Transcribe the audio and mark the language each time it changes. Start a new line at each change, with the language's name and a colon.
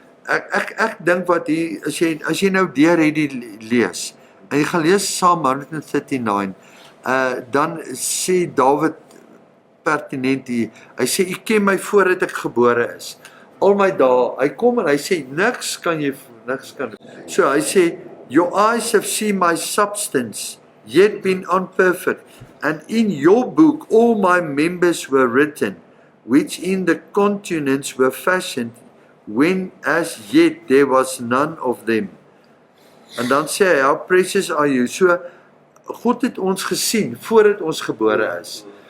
Afrikaans: ek dink wat hier, as jy nou deur hierdie lees, en jy gaan lees Psalm 139, dan sê Dawid pertinent hier, hy sê, u ken my voordat ek gebore is, al my dae, hy kom en hy sê, niks kan doen. So hy sê,
English: your eyes have seen my substance, yet been unperfect, and in your book all my members were written, which in the continents were fashioned, when as yet there was none of them.
Afrikaans: En dan sê hy,
English: how precious are you?
Afrikaans: So, God het ons gesien, voordat ons gebore is.